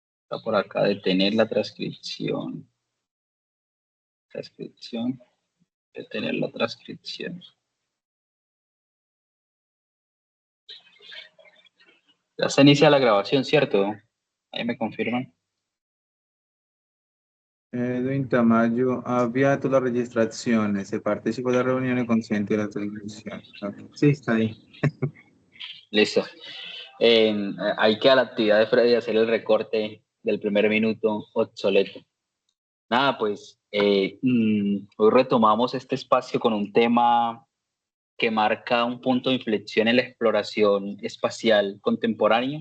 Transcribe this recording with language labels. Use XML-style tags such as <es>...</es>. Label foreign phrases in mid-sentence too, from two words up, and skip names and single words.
<es>Está por acá, detener la transcripción. Detener la transcripción. Ya se inicia la grabación, ¿cierto? Ahí me confirman.</es> <it>Edwin Tamayo ha avviato la registrazione. Se partecipa alla riunione consente la trasmissione.</it> <es>Okay. Sí, está ahí. Listo. Hay que a la actividad de Freddy hacer el recorte del primer minuto obsoleto. Nada, pues hoy retomamos este espacio con un tema que marca un punto de inflexión en la exploración espacial contemporánea.</es>